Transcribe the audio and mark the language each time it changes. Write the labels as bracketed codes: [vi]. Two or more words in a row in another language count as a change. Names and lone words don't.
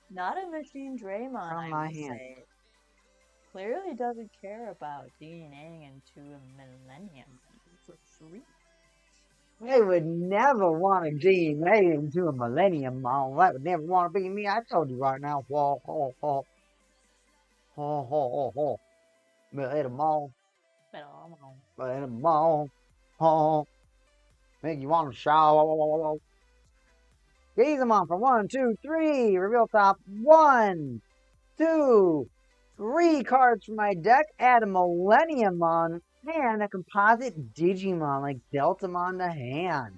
[en] Not a Machine Draymon, From I my would hand. say. Clearly doesn't care about DNAing into a Millennium for free. I would never want to DNA into a Millenniumon. That would never want to be me. I told you right now. Whoa, ho, ho. Ho, ho, ho, ho. Millenniumon. Millenniumon. Ho. Make you want to shout. Gizamon for 1, 2, 3. Reveal top 1, 2, 3 cards from my deck. Add a Millenniumon and a composite Digimon like Deltamon to hand.